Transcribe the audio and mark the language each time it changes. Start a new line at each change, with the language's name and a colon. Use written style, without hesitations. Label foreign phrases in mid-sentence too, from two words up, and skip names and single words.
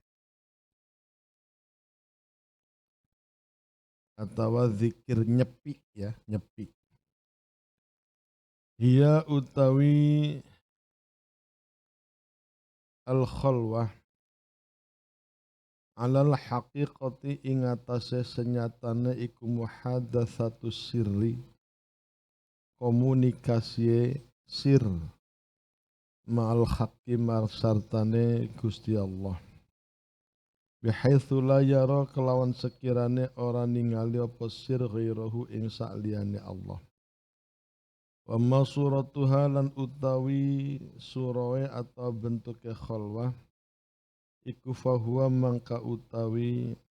Javanese: atau zikir nyepi ya nyepi hiya utawi
Arabic: الخلوة على الحقيقة
Javanese: ing atase senyatane iku
Arabic: محادثة سري
Javanese: komunikasi sir
Arabic: مع الحق
Javanese: marsartane Gusti Allah
Arabic: بحيث لا يرى
Javanese: kelawan sekirane ora ningali apa sir ghairahu ing sakliyane Allah
Arabic: وما صورتها
Javanese: lan utawi surawe atau bentuke khalwah iku fahuwa mangka utawi